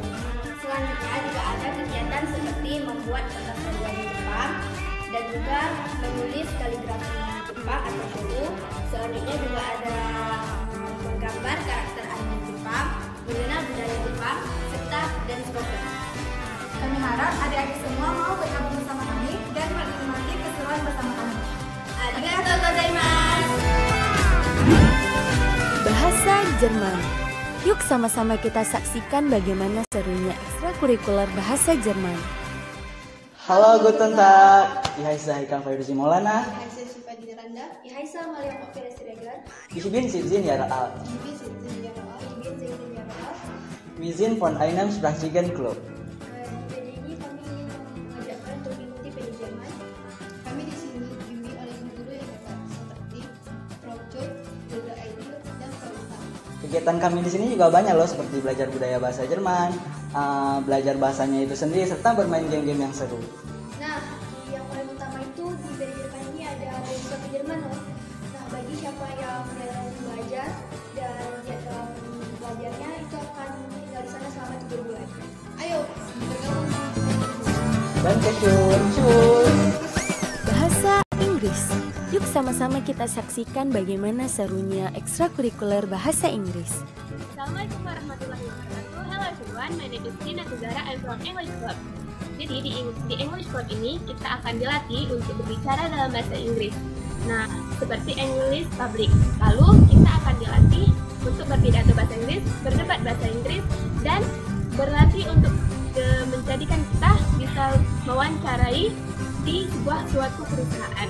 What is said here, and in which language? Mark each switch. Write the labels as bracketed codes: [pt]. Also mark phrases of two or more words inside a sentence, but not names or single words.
[id] Selanjutnya juga ada kegiatan seperti membuat tata cara Jepang dan juga menulis kaligrafi Jepang atau shoru. Selanjutnya juga ada menggambar karakter anime Jepang, mengenal budaya Jepang, serta dan sebagainya. Kami harap adik-adik semua mau bergabung bersama kami dan menikmati keseruan bersama kami. [ja] ありがとうございます. [id] Bahasa Jerman. Yuk sama-sama kita saksikan bagaimana serunya ekstrakurikuler bahasa Jerman. Halo, [de] guten Tag. Ich heiße Haikal Fairuzi Maulana. Ich heiße Syifa Dinaranda. Ich heiße Mariam Okira Siregar. Ich bin 17 Jahre alt. Ich bin 17 Jahre alt. Ich bin 16 Jahre alt. Wir sind von einem Sprachlichen Club. [id] Jadi ini kami mengajakkan untuk mengikuti PD Jerman. Kami di sini dibimbing oleh guru yang hebat seperti Prof. Jod, Dr. Aidil, dan Falita. Kegiatan kami di sini juga banyak loh, seperti belajar budaya bahasa Jerman, belajar bahasanya itu sendiri, serta bermain game-game yang seru. Nah, yang paling utama itu di PD Jerman ini ada beasiswa ke Jerman loh. Nah, bagi siapa yang mau belajar dan jadwal belajarnya itu akan tinggal di sana selama 3 bulan. Ayo, bergabung. [de] Dankeschön, tschüss. [id] Bahasa Inggris. Yuk sama-sama kita saksikan bagaimana serunya ekstrakurikuler bahasa Inggris. [ar] السلام عليكم ورحمة الله وبركاته. [en] Hello everyone, my name is Tina Tuzara. I'm from English Club. [id] Jadi di English Club ini kita akan dilatih untuk berbicara dalam bahasa Inggris. Nah, seperti [en] English Public. [id] Lalu kita akan dilatih untuk berpidato bahasa Inggris, berdebat bahasa Inggris, dan berlatih untuk menjadikan kita bisa mewawancarai di suatu perusahaan.